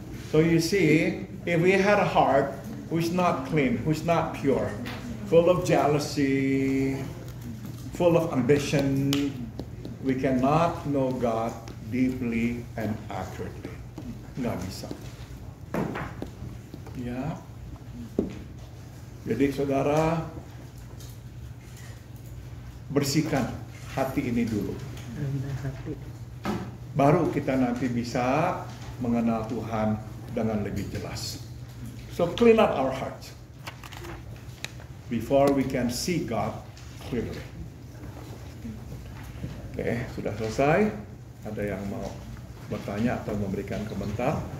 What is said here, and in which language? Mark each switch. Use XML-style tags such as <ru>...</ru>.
<en>So you see, if we had a heart who's not clean, who's not pure, full of jealousy, full of ambition, we cannot know God deeply and accurately.</en> <id>Nggak bisa. Ya. Jadi saudara, bersihkan hati ini dulu. Baru kita nanti bisa mengenal Tuhan dengan lebih jelas.</id> <en>So clean up our hearts before we can see God clearly.</en> <id>Oke, sudah selesai. Ada yang mau bertanya atau memberikan komentar?</id>